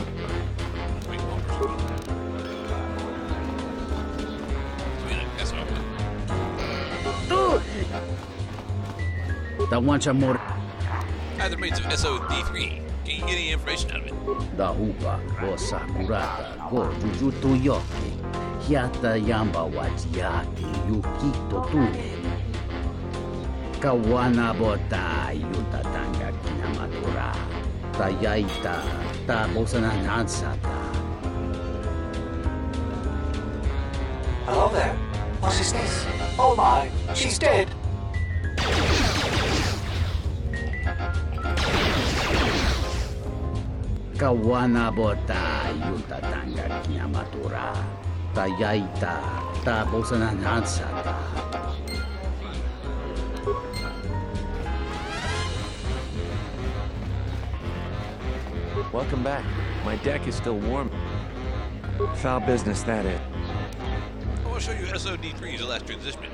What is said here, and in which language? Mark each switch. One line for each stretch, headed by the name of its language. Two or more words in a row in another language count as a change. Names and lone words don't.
English: Wait, one person. That's what I want. Either rates of SOD-3. Can you get any information out of it? Da hupa go sakurata go jujutu yoki hiata yamba wajiaki yukito tune kawana bota yuta tanga kinamatura tayaita ta bosana nansata. Hello there. What is this? Oh my, she's dead. Kawana bota yuta tanga kinamatura ta yaita, ta bosananansata. Welcome back. My deck is still warm. Foul business, that is. I want to show you SOD3's last transmission.